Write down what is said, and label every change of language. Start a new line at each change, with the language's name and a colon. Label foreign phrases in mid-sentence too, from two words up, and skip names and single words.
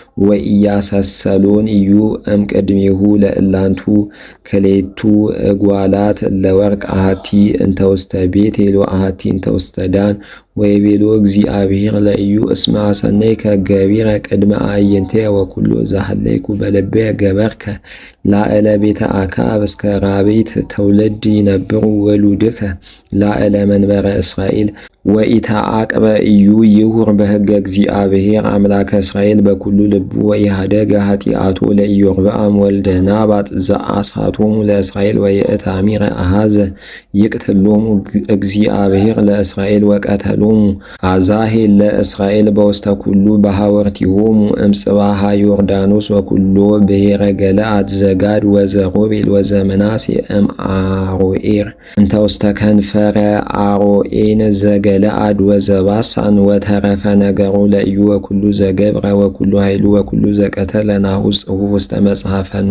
Geez: ወኢያሰሰሎን እዩ እምቅድሜሁ ለእላንቱ ክሌቱ እጓላት ለወርቅ አሐቲ እንተ ውስተ ቤቴል ወአሐቲ እንተ ውስተ ዳን ወይቤሎ እግዚአብሔር ለኢዩ እስመ አሰነይከ ገቢረ ቅድመ አዕይንቴ ወኩሎ ዘሐለይኩ በልቤ ገበርከ ላዕለ ቤተ አክዓብ እስከ ራቤት ትውልድ ይነብሩ ወሉድከ ላዕለ መንበረ እስራኤል ወኢተዓቅበ እዩ ይሁር በሕገ እግዚአብሔር አምላከ እስራኤል በኩሉ ልቡ ወኢሃደገ ኃጢአቶ ለኢዮርብዓም ወልደ ናባጥ ዘአሳቶሙ ለእስራኤል ወየእታሚረ አሐዘ ይቅትሎሙ እግዚአብሔር ለእስራኤል ወቀተሎሙ አዛሄል ለእስራኤል በውስተ ኩሉ በሐወርቲሆሙ እምጽባሃ ዮርዳኖስ ወኩሎ ብሔረ ገለአድ ዘጋድ ወዘሮቤል ወዘምናሴ እምአሮኤር እንተ ውስተ ከንፈረ አሮኤን ዘገለአድ ወዘባሳን ወተረፈ ነገሩ ለኢዩ ወኩሉ ዘገብረ ወኩሉ ኃይሉ ወኩሉ ዘቀተለ ናሁ ጽሑፍ ውስተ መጽሐፈ